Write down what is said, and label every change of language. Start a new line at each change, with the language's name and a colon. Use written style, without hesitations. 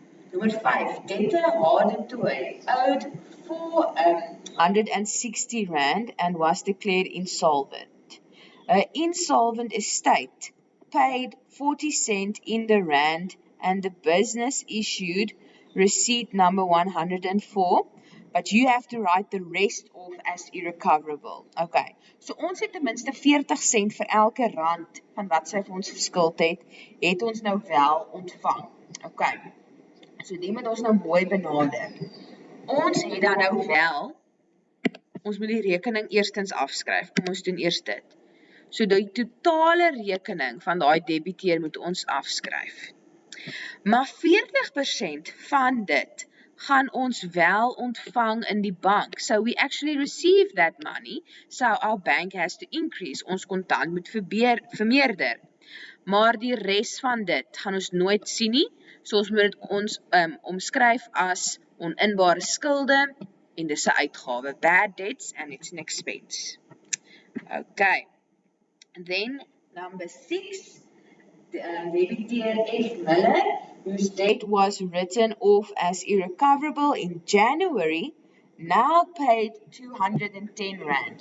English: Nummer 5, debtor Hardentoy owed 460 Rand and was declared insolvent. Insolvent estate paid 40 cent in the rand and the business issued receipt number 104, but you have to write the rest off as irrecoverable.
Afrikaans: Okay, so ons het ten minste 40 cent vir elke rand van wat sy vir ons geskuld het ons nou wel ontvang. Okay, so die moet ons nou mooi benader. Ons het dan nou wel, ons moet die rekening eerstens afskryf. Kom ons doen eers dit. So die totale rekening van daai debiteur moet ons afskryf. Maar 40% van dit gaan ons wel ontvang in die bank.
English: So we actually receive that money, so our bank has to increase.
Afrikaans: Ons kontant moet vermeerder. Maar die res van dit gaan ons nooit sien nie. So ons moet dit omskryf as oninbare skulde en dis 'n uitgawe.
English: Bad debts and it's an expense. Okay. And then number 6, debiteur F. Miller, whose debt was written off as irrecoverable in January, now paid R210.